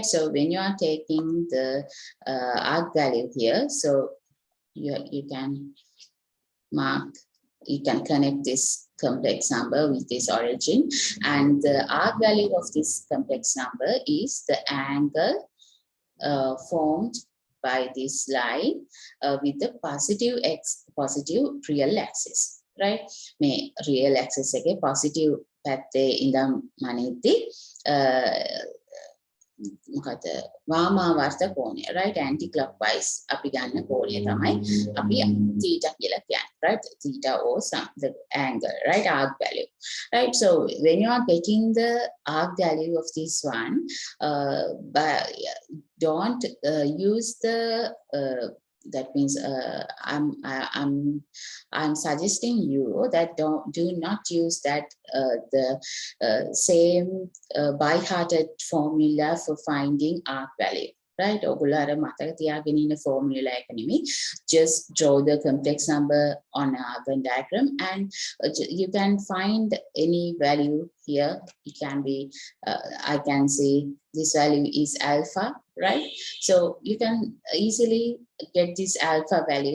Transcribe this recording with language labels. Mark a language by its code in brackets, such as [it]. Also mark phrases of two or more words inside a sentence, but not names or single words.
[en] So when you are taking the arc value here, so you can mark, you can connect this complex number with this origin, and the arc value of this complex number is the angle formed by this line with the positive real axis, right? [si] May [en] real axis again positive [si] පැත්තේ ඉඳන් මනිද්දි මොකද වාමාවර්ත කෝණය, [en] right? Anti clockwise [si] අපි ගන්න කෝණය තමයි අපි theta කියලා කියන්නේ, [en] right? Theta or the angle, right? Arc value, right? So when you are getting the arc value of this one, but don't use the that means I'm suggesting you that do not use that the same by-hearted formula for finding arc value, right? [si] ඔගොල්ලෝ අර මතක තියාගෙන ඉන්න formula එක නෙමෙයි, [en] just draw the complex number on an Argand diagram, and you can find any value here. It can be I can say this value is alpha, right? So you can easily get this alpha value.